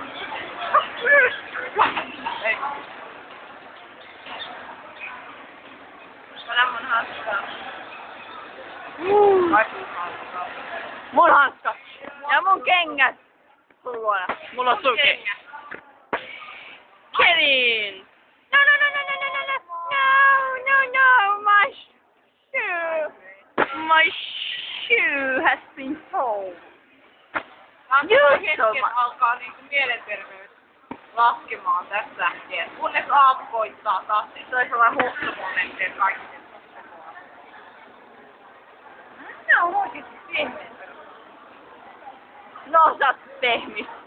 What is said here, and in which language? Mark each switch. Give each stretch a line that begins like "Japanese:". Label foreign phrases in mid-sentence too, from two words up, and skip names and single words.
Finnish: Ei. Älä mun hanskaa. Ai sun hanskaa. Mun hanskat. Ja mun kengät. Sun luona. Mulla on sun kengät. Kevin!
English: No, no, no, no, no, no, no, no, no, no, my shoe. My shoe has been sold.
Finnish: Hetken alkaa niinku mielenterveys laskemaan tässä lähtien. Kunnes aamu koittaa taas, niin se on sellainen huhtomomentti kaikki. Mitä on oikeesti pehmeä? No, sä oot pehmis.